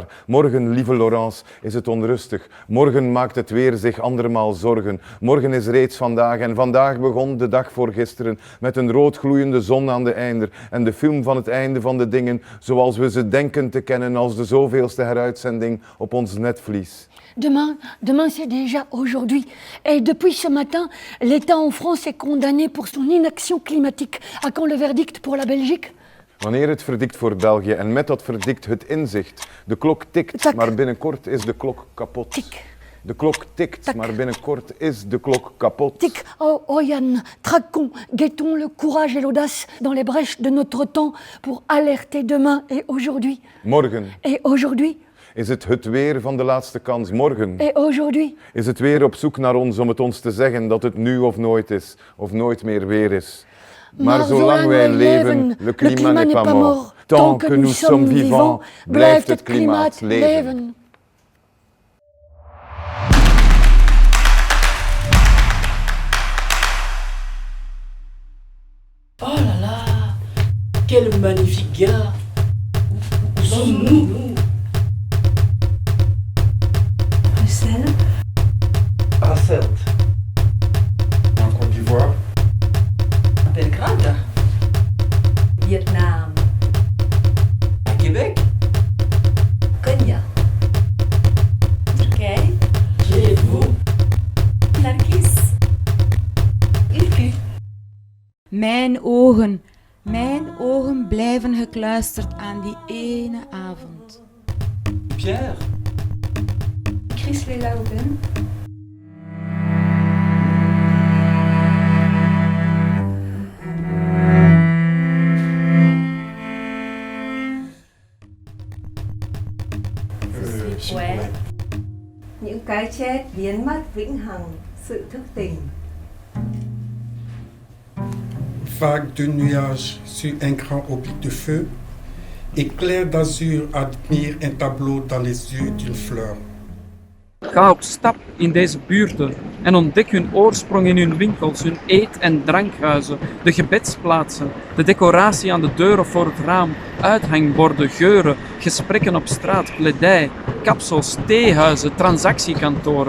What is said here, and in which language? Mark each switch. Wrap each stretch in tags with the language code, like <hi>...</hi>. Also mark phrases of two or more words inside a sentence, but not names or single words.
<nl>Morgen, lieve Laurence, is het onrustig. Morgen maakt het weer zich andermaal zorgen. Morgen is reeds vandaag en vandaag begon de dag voor gisteren met een roodgloeiende zon aan de einder en de film van het einde van de dingen zoals we ze denken te kennen als de zoveelste heruitzending op ons netvlies.</nl> <fr>Demain c'est déjà aujourd'hui. Et depuis ce matin, l'État en France est condamné pour son inaction climatique. À quand le verdict pour la Belgique?</fr> <nl>Wanneer het verdikt voor België en met dat verdikt het inzicht. De klok tikt, maar binnenkort is de klok kapot. Tik. De klok tikt, maar binnenkort is de klok kapot.</nl> <fr>Tic, oh Yann, traquons, guettons le courage et l'audace dans les brèches de notre temps pour alerter demain et aujourd'hui.</fr> <nl>Morgen.</nl> <fr>Et aujourd'hui.</fr> <nl>Is het weer van de laatste kans? Morgen.</nl> <fr>Et aujourd'hui.</fr> <nl>Is het weer op zoek naar ons om het ons te zeggen dat het nu of nooit is, of nooit meer weer is. Maar zolang wij leven,</nl> <fr>le climat n'est pas mort. Tant que nous sommes vivants,</fr> <nl>blijft het klimaat leven.</nl> <fr>Oh là là, quel magnifique gars! Où sommes-nous? Bruxelles. Hasselt. En Côte d'Ivoire. Belgrade. Vietnam. Québec.</fr> <nl>Kenya. Turkije.</nl> <fr>Qui êtes-vous? Nargis. Ilku.</fr> <nl>Mijn ogen blijven gekluisterd aan die ene avond. Pierre. Chris Lelauben.</nl> <vi>Những cái chết biến mất vĩnh hằng, sự thức tỉnh.</vi> <fr>Vague de nuages sur un grand oblique de feu, éclair d'azur admire un tableau dans les yeux d'une fleur.</fr> <nl>Ga op stap in deze buurten en ontdek hun oorsprong in hun winkels, hun eet- en drankhuizen, de gebedsplaatsen, de decoratie aan de deur of voor het raam, uithangborden, geuren, gesprekken op straat, kledij, kapsels, theehuizen, transactiekantoren.</nl>